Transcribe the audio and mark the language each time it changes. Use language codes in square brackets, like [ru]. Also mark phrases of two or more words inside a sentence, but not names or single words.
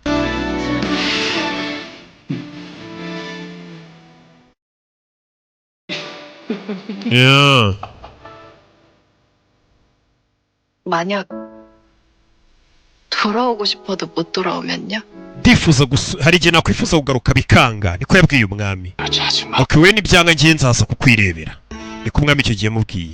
[ko] 야. 만약 돌아오고 싶어도 못 돌아오면요? [rw] ndifuza hari igihe nakwifuza kugaruka bikanga, niko yabwiye umwami. [ko] 하지 마. [rw] Okay, we nibyanga ngiye nzaza kukwirebera, niko umwami icyo gihe yamubwiye.